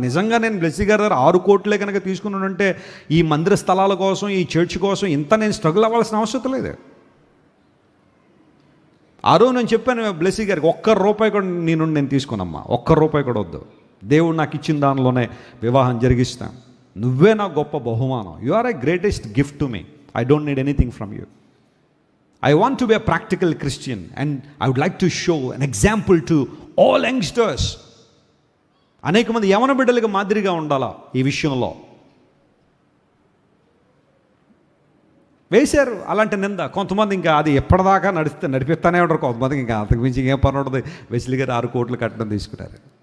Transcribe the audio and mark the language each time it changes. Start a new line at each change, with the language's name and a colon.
Telugu: నిజంగా నేను బ్లెస్సీ గారి దగ్గర 6 కోట్లే కనుక తీసుకున్నానంటే ఈ మందిర స్థలాల కోసం, ఈ చర్చ్ కోసం ఇంత నేను స్ట్రగుల్ అవ్వాల్సిన అవసరం లేదు. ఆ రోజు నేను చెప్పాను బ్లెస్సీ గారికి, ₹1 కూడా నేను తీసుకున్నామ్మా, ₹1 కూడా వద్దు, దేవుడు నాకు ఇచ్చిన దానిలోనే వివాహం జరిగిస్తాను, నువ్వే నా గొప్ప బహుమానం,
English: You are a greatest gift to me, I don't need anything from you. I want to be a practical Christian and I would like to show an example to all youngsters.
Telugu: అనేక మంది యవన బిడ్డలకు మాదిరిగా ఉండాలా ఈ విషయంలో. వేశారు అలాంటి నింద. కొంతమంది ఇంకా అది ఎప్పటిదాకా నడిపిస్తానే ఉంటారు. కొంతమందికి ఇంకా అంతకు మించి ఏం పని ఉండదు. వెస్లీ గారు 6 కోట్లు కట్టడం తీసుకున్నారు.